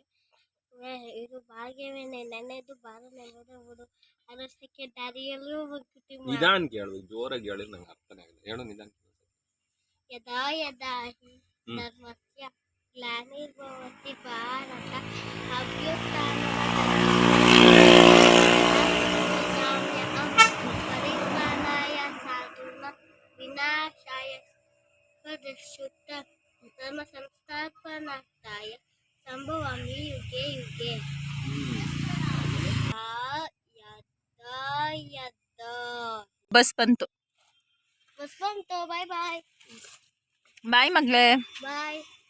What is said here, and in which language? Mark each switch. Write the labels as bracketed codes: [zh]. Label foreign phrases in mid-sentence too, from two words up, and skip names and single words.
[kn] ಇದು ಭಾಗ್ಯವೇನೆ ನೆನೆದು ಬಾರನೆಂಬುದು ಅದಷ್ಟಕ್ಕೆ ದಾರಿಯಲ್ಲೂ ನಿಧಾನ ಕೇಳು, ಜೋರಾಗಿ ಹೇಳಿ, ನಂಗೆ ಅರ್ಥನೇ ಆಗಿಲ್ಲ, ಹೇಳು ನಿಧಾನ. [sa] ಯದಾ ಯದಾ ಹಿ ಧರ್ಮಸ್ಯ ಗ್ಲಾನಿರ್ಭವತಿ ಭಾರತ ಅಭ್ಯುತ್ಥಾನಂ ಪರಿತ್ರಾಣಾಯ ಸಾಧೂನಾಂ ವಿನಾಶಾಯ ದುಷ್ಕೃತ ಧರ್ಮ ಸಂಸ್ಥಾಪನಾರ್ಥಾಯ ಸಂಭವಾಮಿ ಯುಗೆ ಯುಗೆ. [kn] ಬಸ್ ಬಂತು. [en] bye bye. [kn] ಬಾಯ್ ಮಗಳೇ, ಬಾಯ್.